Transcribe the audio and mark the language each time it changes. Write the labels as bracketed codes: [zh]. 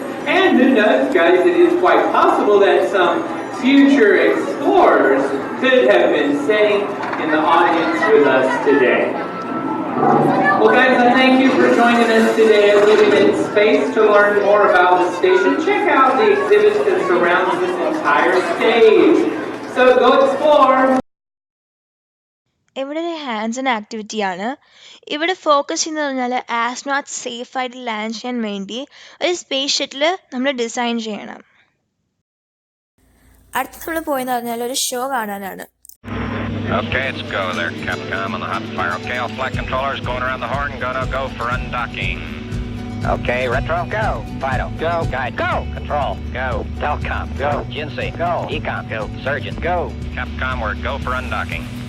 [en] And who knows, guys, it is quite possible that some future explorers could have been sitting in the audience with us today. Well, guys, I thank you for joining us today at Living in Space. To learn more about the station, check out the exhibits that surround this entire stage. So go explore! [ml] ഇവിടെ ഒരു hands and ആക്ടിവിറ്റിയാണ്. ഇവിടെ focus ചെയ്യുന്നത് പറഞ്ഞാൽ astronaut സേഫായിട്ട് land ചെയ്യാൻ വേണ്ടി ഒരു space shuttle നമ്മൾ ഡിസൈൻ ചെയ്യണം. അടുത്ത് നമ്മൾ പോയെന്ന് പറഞ്ഞാൽ ഒരു ഷോ കാണാനാണ്. [en] Okay, it's go there, Capcom on the hot fire. Okay, all flight controllers going around the horn, gonna go for undocking. Okay, Retro, go. Fido, go. Guide, go. Control, go. Telcom, go. Jinsei, go. Ecom, go. Surgeon, go. Capcom, we're go for undocking.